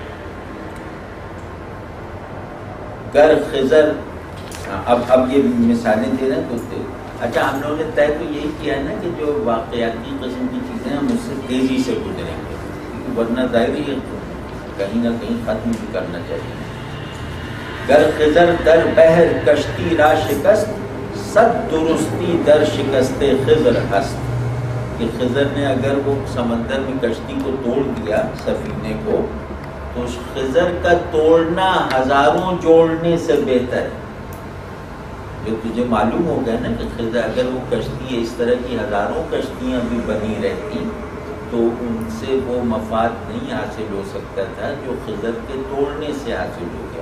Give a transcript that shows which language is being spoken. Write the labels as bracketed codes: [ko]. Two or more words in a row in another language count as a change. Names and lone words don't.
[ur] گر خضر، اب یہ مثالیں دے رہے ہیں تو اچھا ہم لوگوں نے طے تو یہی کیا ہے نا کہ جو واقعاتی قسم کی چیزیں ہم اس سے تیزی سے گزریں گے، کیونکہ ورنہ ظاہری ہے کہیں نہ کہیں ختم بھی کرنا چاہیے۔ [fa] گر خضر در بحر کشتی را شکست، صد درستی در شکست خضر ہست، [ur] کہ خضر نے اگر وہ سمندر میں کشتی کو توڑ دیا سفینے کو، تو خضر کا توڑنا ہزاروں جوڑنے سے بہتر ہے۔ جو تجھے معلوم ہو گیا نا کہ خضر اگر وہ کشتی اس طرح کی ہزاروں کشتیاں بھی بنی رہتی تو ان سے وہ مفاد نہیں حاصل ہو سکتا تھا جو خضر کے توڑنے سے حاصل ہو گیا۔